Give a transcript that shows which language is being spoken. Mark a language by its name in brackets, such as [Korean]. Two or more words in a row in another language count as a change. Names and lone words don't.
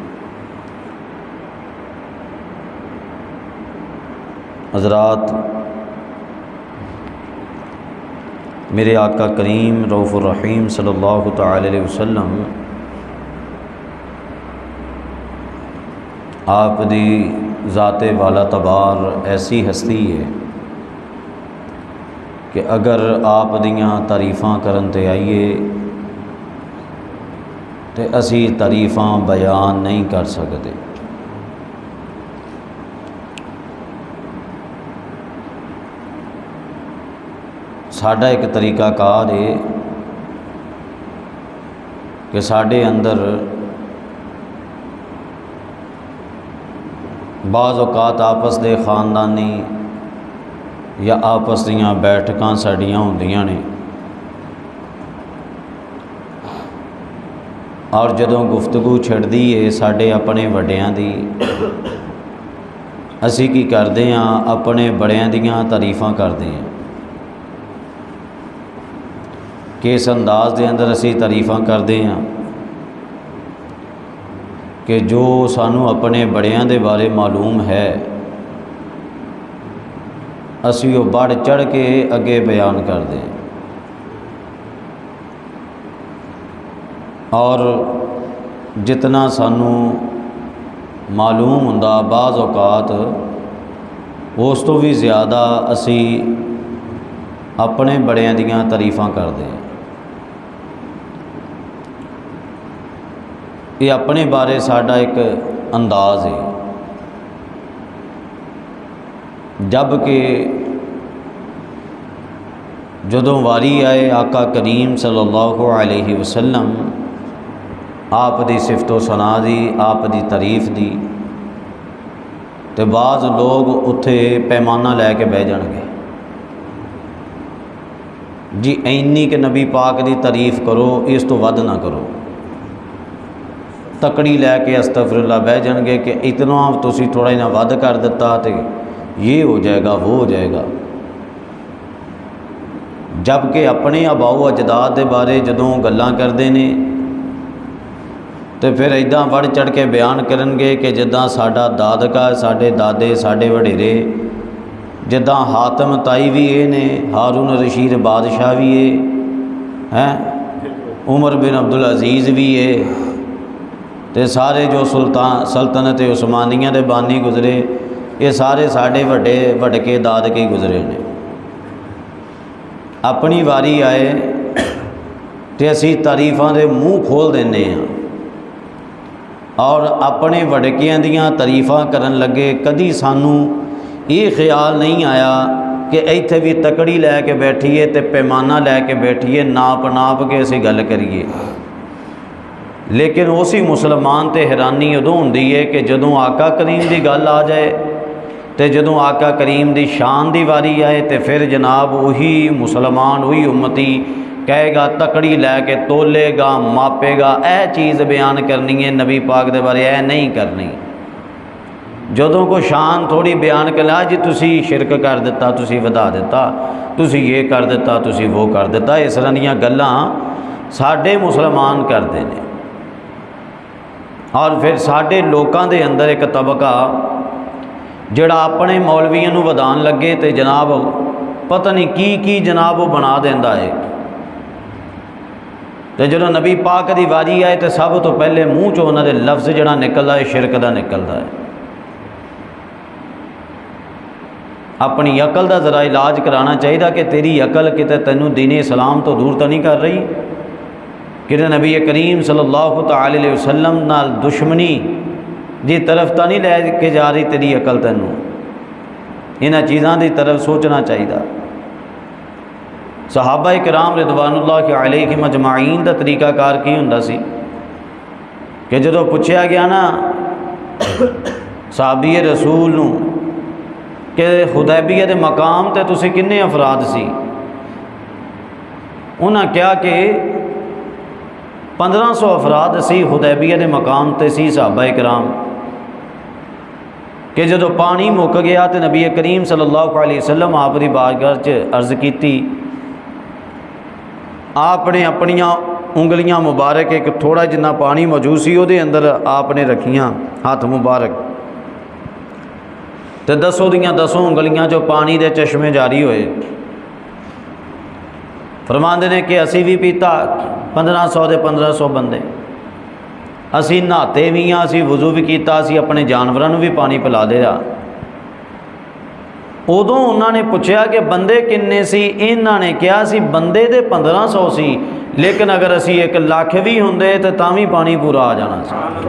[Punjabi] حضرات، میرے آقا کریم [Arabic] رؤوف الرحیم صلی اللہ تعالی علیہ وسلم [Punjabi] آپ دی ذات والا تبار ایسی ہستی ہے کہ اگر آپ دیاں تعریفاں کرن تے آئیے تے اسی تعریفاں بیان نہیں کر سکتے۔ ساڈا ایک طریقہ کار ہے کہ ساڈے اندر بعض اوقات آپس دے خاندانی یا آپس دیاں بیٹھکاں ساڈیاں ہوندیاں نے، اور جدوں گفتگو چھڑدی ہے ساڈے اپنے وڈیاں دی، اسی کی کردے ہاں اپنے بڑیاں دیاں تعریفاں کردے ہیں کہ اس انداز دے اندر اسی تعریفاں کردے ہاں کہ جو سانوں اپنے بڑیاں دے بارے معلوم ہے اسی وہ بڑھ چڑھ کے اگے بیان کر دیں، اور جتنا سانوں معلوم ہوندا بعض اوقات اس تو بھی زیادہ اسی اپنے بڑیاں دیاں تعریفاں کر دیں۔ یہ اپنے بارے ساڈا ایک انداز ہے، جب کہ جدوں واری آئے آقا کریم [Arabic] صلی اللہ علیہ وسلم [Punjabi] آپ دی صفت و ثنا دی، آپ دی تعریف دی، تے بعض لوگ اتھے پیمانہ لے کے بہ جان گے جی اینی کہ نبی پاک دی تعریف کرو، اس تو ود نہ کرو۔ تکڑی لے کے [Arabic] استغفر اللہ [Punjabi] بہ جان گے کہ اتنا تسی تھوڑا ہی نہ ود کر دیتا تے یہ ہو جائے گا وہ ہو جائے گا۔ جب کہ اپنے آباؤ اجداد دے بارے جدوں گلاں کردے نے تو پھر ایداں بڑھ چڑھ کے بیان کرن گے کہ جداں ساڈا دادکا، ساڈے دادے، ساڈے وڈیرے، جداں حاتم تائی بھی اے نے، ہارون رشید بادشاہ بھی اے، عمر بن عبدالعزیز بھی اے، تے سارے جو سلطنت عثمانیہ دے بانی گزرے یہ سارے ساڈے وڈے وڈکے دادکے گزرے نے۔ اپنی واری آئے تے اسی تعریفاں دے منہ کھول دینے ہیں اور اپنے وڈکیاں دیاں تعریفاں کرن لگے، کدی سانوں یہ خیال نہیں آیا کہ ایتھے بھی تکڑی لے کے بیٹھیے تے پیمانہ لے کے بیٹھیے، ناپ کے اسی گل کریے۔ لیکن اسی مسلمان تے حیرانی ادوں ہوندی ہے کہ جدوں آقا کریم دی گل آ جائے تے جدوں آقا کریم دی شان دی واری آئے تے پھر جناب وہی مسلمان وہی امتی کہے گا تکڑی لے کے تولے گا ماپے گا، اے چیز بیان کرنی ہے نبی پاک دے بارے، اے نہیں کرنی۔ جدوں کو شان تھوڑی بیان کرنا جی تسی شرک کر دیتا، تسی ودا دیتا، تسی یہ کر دیتا، تسی وہ کر دیتا، اس طرح دیاں گلاں ساڈے مسلمان [Urdu] کرتے ہیں۔ [Punjabi] اور پھر ساڈے لوکاں دے اندر ایک طبقہ جڑا اپنے مولویاں نو ودان لگے تے جناب پتہ نہیں کی جناب وہ بنا دیندا ہے، تے جدوں نبی پاک دی واری آئے تے سب تو پہلے منہ چوں انہاں دے لفظ جڑا نکلدا ہے شرک دا نکلدا ہے۔ اپنی عقل دا ذرا علاج کرانا چاہیے کہ تیری عقل کتے تینوں دین اسلام تو دور تو نہیں کر رہی، کہ نبی کریم [Arabic] صلی اللہ تعالی علیہ وسلم [Punjabi] نال دشمنی دی طرف تو نہیں لے کے جا رہی تیری عقل، تینوں انہاں چیزاں دی طرف سوچنا چاہیے۔ صحابہ کرام [Arabic] رضوان اللہ علیہم اجمعین [Punjabi] دا طریقہ کار کی ہوندا سی کہ جدوں پوچھیا گیا نا صحابی رسول نو کہ حدیبیہ دے مقام تے تسی کنے افراد سی، انہاں کہا کہ 1500 افراد سی حدیبیہ دے مقام تے سی صحابہ کرام، کہ جدو پانی مک گیا تو نبی کریم [Arabic] صلی اللہ علیہ وسلم [Punjabi] آپ دی بارگاہ چ عرض کیتی، آپ نے اپنیاں انگلیاں مبارک ایک تھوڑا جنہ پانی موجود سی وہ اندر آپ نے رکھیاں ہاتھ مبارک، تو دسوں دیاں دسوں انگلیاں جو پانی دے چشمے جاری ہوئے، فرماندے نے کہ اسی بھی پیتا 1500 دے 1500 بندے، اسی نہاتے بھی ہاں، اسی وضو بھی کیتا، اسی اپنے جانوراں بھی پانی پلا دیا۔ ادوں انہوں نے پوچھا کہ بندے کنے سی، انہوں نے کہا سی بندے دے 1500 سی، لیکن اگر اسی 1 لاکھ بھی ہوندے تو تاں پانی پورا آ جانا سی۔